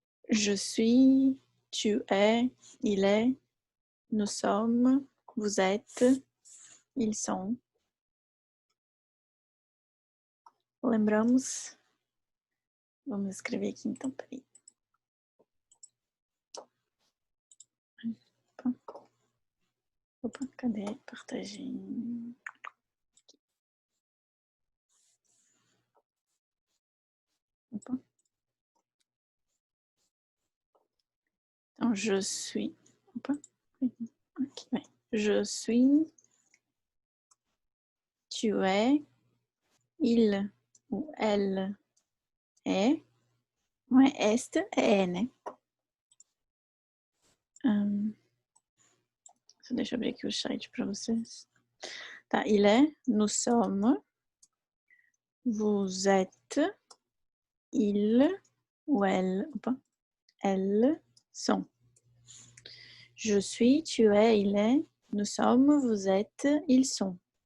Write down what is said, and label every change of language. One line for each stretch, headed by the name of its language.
French: Je suis, tu es, il est, nous sommes, vous êtes, ils sont.
Portuguese: Lembramos? Vamos escrever aqui então, peraí. Opa, cadê? Partager. Opa. Então, je suis. Opa. Aqui, bem.
French: Je suis. Tu es. Il ou elle est.
Portuguese: Não é esta, é, né? Deixa eu abrir aqui o site para vocês.
French: Tá, il est, nous sommes, vous êtes, il ou elle, opa, elles sont. Je suis, tu es, il est, nous sommes, vous êtes, ils sont.